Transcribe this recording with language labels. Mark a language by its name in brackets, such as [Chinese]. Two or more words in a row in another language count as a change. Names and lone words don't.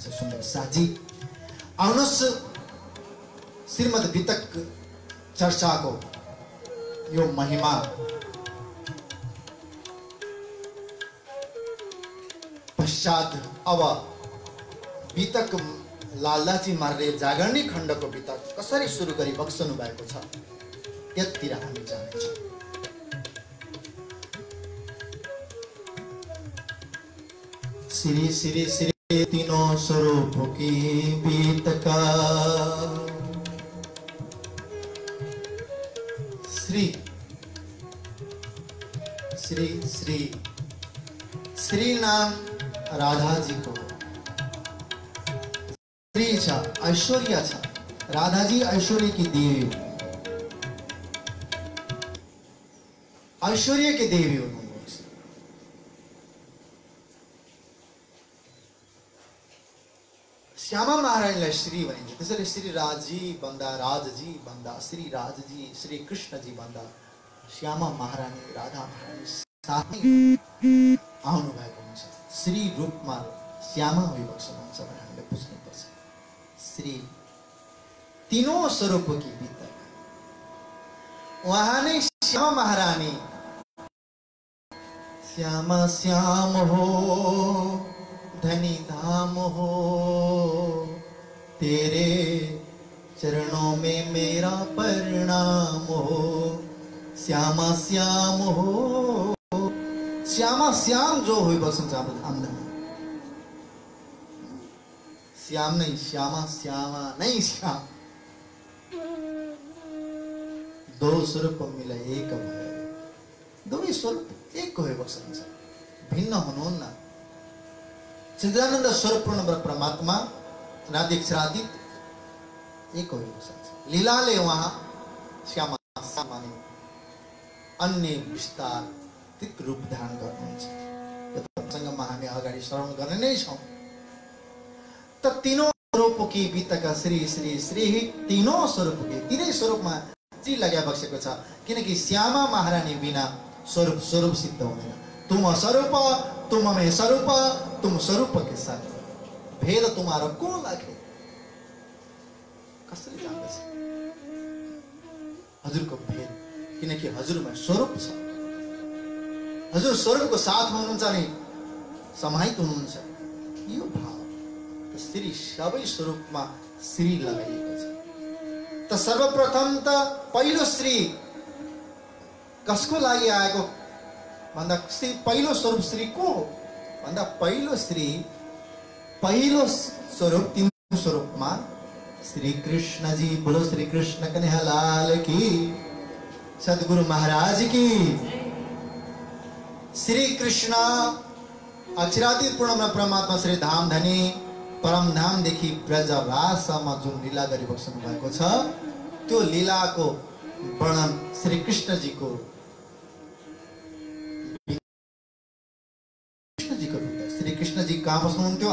[Nepali] सुन्दर साजी आउनुहोस् श्रीमद् वितक चर्चाको यो महिमा पश्चात अब वितक लालदासजी मार्गले जागरणी खण्डको वितक कसरी सुरु गरी बक्सनु भएको छ त्यतिर हामी जानेछौँ। श्री श्री श्री [Hindi] तीनों स्वरूप की बीतका [Nepali] श्री श्री श्री श्री नाम राधा जी को श्री छ ऐश्वर्य छ। राधा जी [Hindi] ऐश्वर्य की देवी [Nepali] हो, [Hindi] ऐश्वर्य की देवी [Nepali] हुनुहुन्छ। श्यामा महारानीलाई श्री भनिन्छ। त्यसैले श्री राजी भन्दा, राजजी भन्दा, श्री राजजी, श्री कृष्णजी भन्दा श्यामा महारानी, राधा महारानी साथै आउनु भएको हुन्छ। श्री रूपमा श्यामा भइबस्नुहुन्छ भनेर हामीले बुझ्नुपर्छ। श्री [Hindi] तीनों स्वरूप की भीतर [Nepali] उहाँ नै श्यामा महारानी। [Hindi] श्यामा श्याम हो धनी धाम हो, तेरे चरणों में मेरा प्रणाम हो। [Nepali] श्यामा श्याम हो, श्यामा श्याम जो भइबस्नुहुन्छ हाम्रो धामधनी। श्याम नै श्यामा, श्यामा नै श्याम, दो स्वरूप मिलाई एक भयो। दुवै स्वरूप एक भइबस्नुहुन्छ, भिन्न हुनुहुन्न। सच्चिदानन्द स्वरूप पूर्ण परमात्मा अनादिक्षरातीत एक भइबस्नुहुन्छ। लीलाले उहाँ श्यामा श्यामाले अन्य विस्तारित रूप धारण गर्नुहुन्छ। यो प्रसङ्गमा हामी अगाडि श्रवण गर्ने नै छौँ। त [Hindi] तीनों स्वरूप की बीतका [Nepali] श्री श्री श्री [Hindi] तीनों स्वरूप के [Nepali] तीनै स्वरूपमा श्री लगा बसेको छ। किनकि श्यामा महारानी बिना स्वरूप स्वरूप सिद्ध हुँदैन। [Hindi] तुम स्वरूप तुम में स्वरूप तुम स्वरूप के साथ भेद तुम्हारा को लागे। [Nepali] कसरी जान्दछ हजुरको भेद? किनकि हजुरमा स्वरूप छ। हजुर स्वरूपको साथ हुनुहुन्छ नि समाहित हुनुहुन्छ। यो भाव श्री सबै स्वरूपमा श्री लगाइएको छ। त सर्वप्रथम त पहिलो श्री कसको लागि आएको भन्दा श्री पहिलो स्वरूप श्री को हो भन्दा पहिलो श्री पहिलो स्वरूप तीन स्वरूपमा श्री कृष्ण जी। [Hindi] बोलो श्री कृष्ण कन्हैयालाल की, सद्गुरु महाराज की। [Nepali] श्री कृष्ण अक्षरातीत पूर्ण परमात्मा श्री धामधनी परम धामदेखि ब्रजराजसम्म जुन लीला गरिबस्नु भएको छ, त्यो लीलाको वर्णन श्री कृष्णजीको श्री कृष्णजी कहाँ बस्नुहुन्थ्यो?